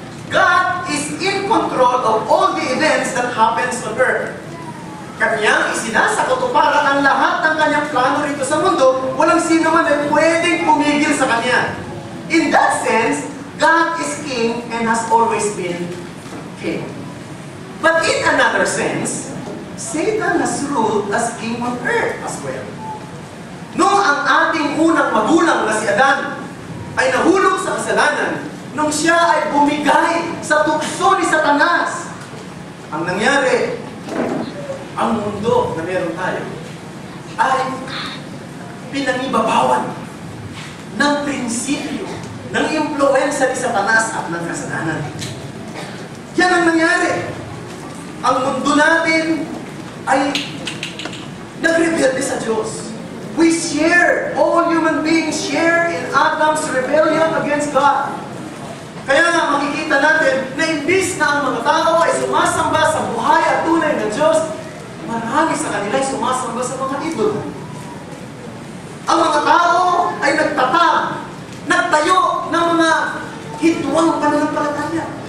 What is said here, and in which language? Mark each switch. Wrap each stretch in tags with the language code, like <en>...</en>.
<en>God is in control of all the events that happens on earth.</en> <tl>Kanyang isinasakatuparan ang lahat ng kanyang plano rito sa mundo. Walang sino man ay pwedeng pumigil sa Kanya.</tl> <en>In that sense, God is King and has always been King. But in another sense, Satan has ruled as king on earth as well.</en> <tl>Noong ang ating unang magulang na si Adan ay nahulog sa kasalanan, nung siya ay bumigay sa tukso ni Satanas, ang nangyari, ang mundo na meron tayo ay pinangibabawan ng prinsipyo, ng impluensya ni Satanas at ng kasalanan. Yan ang nangyari. Ang mundo natin ay nagrebelde sa Diyos.</tl> <en>We share, all human beings share in Adam's rebellion against God.</en> <tl>Kaya nga makikita natin na imbis na ang mga tao ay sumasamba sa buhay at tunay na Diyos, marami sa kanila ay sumasamba sa mga idol. Ang mga tao ay nagtayo ng mga hidwang pananampalataya.</tl>